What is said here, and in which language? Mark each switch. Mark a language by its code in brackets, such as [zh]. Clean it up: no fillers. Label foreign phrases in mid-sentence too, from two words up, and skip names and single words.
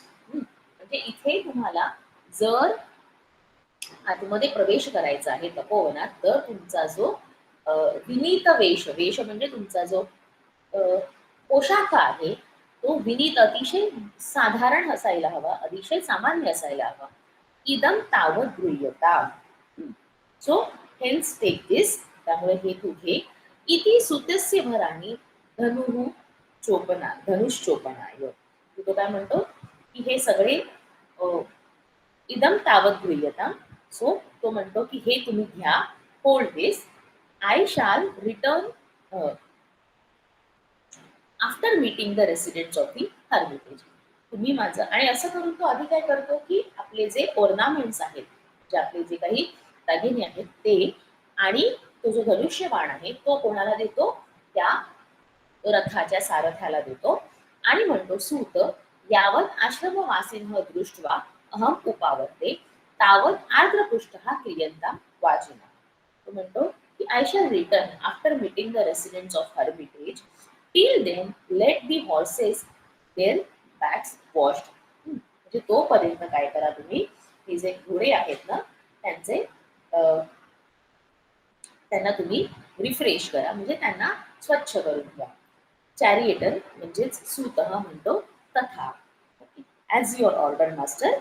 [mr] म्हणजे इथे तुम्हाला जर आतमध्ये प्रवेश करायचा आहे तपोवनात, तर तुमचा जो विनीत वेश म्हणजे तुमचा जो पोशाख आहे तो विनीत, अतिशय साधारण असायला हवा, अतिशय सामान्य असायला हवा. [sa] इदम तावत गृह्यता, [en] So hence take this, [mr] त्यामुळे हे तू घे. [sa] इति सुतस्य भराणी धनुश्चोपनाय. [mr] तो काय म्हणतो की हे सगळे [sa] इदम तावत गृह्यता, [mr] सो तो म्हणतो की हे तुम्ही घ्या, [en] hold this. I shall return after meeting the residents of the hermitage. [mr] तुम्ही माझं, आणि असं करून तो आधी काय करतो की आपले जे ऑर्नामेंट्स आहेत, जे आपले जे काही दागिने आहेत ते, आणि तो जो धनुष्यबाण आहे तो कोणाला देतो, त्या रथाच्या सारथ्याला देतो. आणि म्हणतो [sa] सूत यावत आश्रमवासिन दृष्ट्वा अहम उपावर्ते तावत आर्द्रपृष्ठः क्रियंता वाचिना. [mr] तो म्हणतो की [en] I shall return after meeting the residents of hermitage. Till then let the horses their backs washed. [mr] म्हणजे तोपर्यंत काय करा तुम्ही, हे जे घोडे आहेत ना त्यांचे त्यांना तुम्ही रिफ्रेश करा, म्हणजे त्यांना स्वच्छ करून घ्या. चॅरिएटर म्हणजेच सूतः म्हणतो तथा, [en] As your order master.